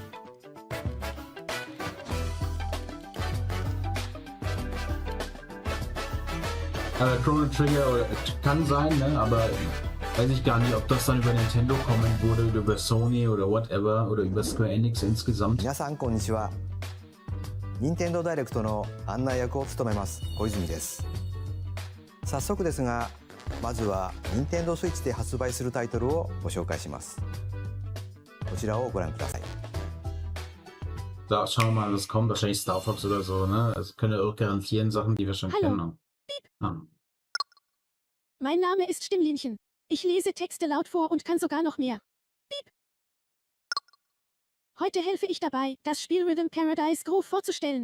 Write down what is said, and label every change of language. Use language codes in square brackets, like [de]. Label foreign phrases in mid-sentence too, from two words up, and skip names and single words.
[de] Aber Chrono Trigger kann sein, ne? Aber weiß ich gar nicht, ob das dann über Nintendo kommen würde oder über Sony oder whatever oder über Square Enix insgesamt. [ja] 皆さんこんにちは。任天堂ダイレクトの案内役を務めます小泉です。早速ですが、まずは任天堂スイッチで発売するタイトルをご紹介します。こちらをご覧ください。 [de] Da schauen wir mal, was kommt. Wahrscheinlich Star Fox oder so, ne? Also können wir auch garantieren Sachen, die wir schon Hallo. kennen. Ah. Mein Name ist Stimmlinchen. Ich lese Texte laut vor und kann sogar noch mehr. Piep. Heute helfe ich dabei, das Spiel Rhythm Paradise Groove vorzustellen.